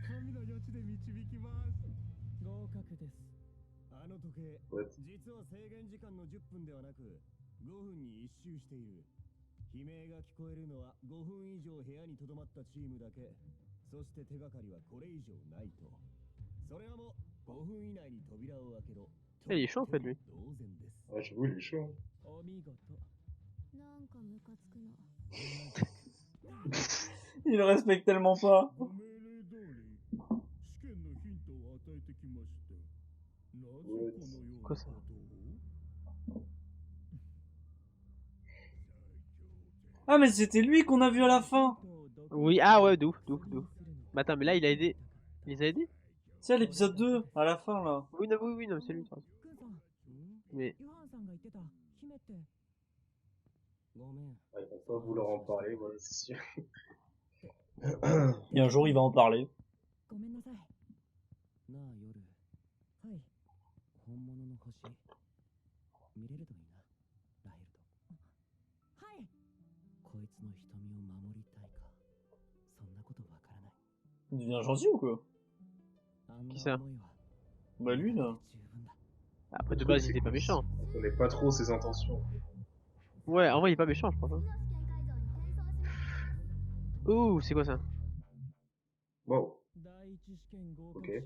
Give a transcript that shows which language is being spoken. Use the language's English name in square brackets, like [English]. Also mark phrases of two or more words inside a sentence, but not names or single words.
[Japanese] What? 実は制限時間の10分ではなく5分に1周している。悲鳴が聞こえるのは5分以上部屋に留まったチームだけ。そして手がかりはこれ以上ないと。それはもう5分以内に扉を開けろ。 [French] Il est chaud en fait lui. Ouais, j'avoue, il est chaud. Hein. [Japanese] お見事。なんかムカつくな。 [French] Il le respecte tellement pas. Quoi ça? Ah, mais c'était lui qu'on a vu à la fin. Oui, ah ouais, de ouf, de ouf, de ouf. Mais attends, mais là il a aidé. Il les a aidés? C'est à l'épisode 2, à la fin, là. Oui, non, oui, non, c'est lui. Mais. Ah, ils vont pas vouloir en parler, voilà, c'est sûr. Et un jour, il va en parler. [Japanese] ごめんなさい。なあ、夜。はい。本物の星。見れるといいな、ラヘルト。はい。こいつの瞳を守りたいか。そんなことわからない。 [French] Il devient gentil ou quoi? Qui ça? Bah lui, là. Après, de base, il était pas méchant. On connaît pas trop ses intentions. Ouais, en vrai, il est pas méchant, je pense. Hein. Ouh, c'est quoi ça? Wow. Ok.